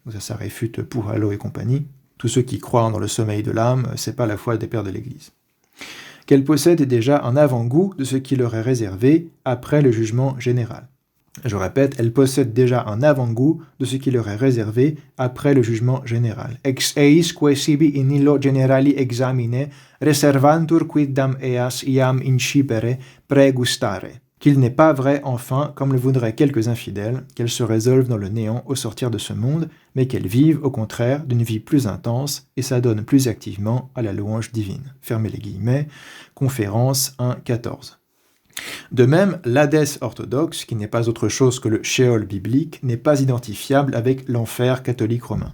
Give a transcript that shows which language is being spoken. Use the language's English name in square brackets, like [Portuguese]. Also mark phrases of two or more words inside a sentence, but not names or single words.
[French] Ça réfute Puhalo et compagnie. Tous ceux qui croient dans le sommeil de l'âme, c'est pas la foi des pères de l'Église. Qu'elles possèdent déjà un avant-goût de ce qui leur est réservé après le jugement général. Je répète, elles possèdent déjà un avant-goût de ce qui leur est réservé après le jugement général. [Latin] Ex eis quae sibi in illo generali examine reservantur quidam eas iam incipere pregustare. [French] Qu'il n'est pas vrai, enfin, comme le voudraient quelques infidèles, qu'elles se résolvent dans le néant au sortir de ce monde, mais qu'elles vivent, au contraire, d'une vie plus intense et s'adonnent plus activement à la louange divine. Fermez les guillemets, Conférence 1.14. De même, l'Hadès orthodoxe, qui n'est pas autre chose que le Sheol biblique, n'est pas identifiable avec l'enfer catholique romain.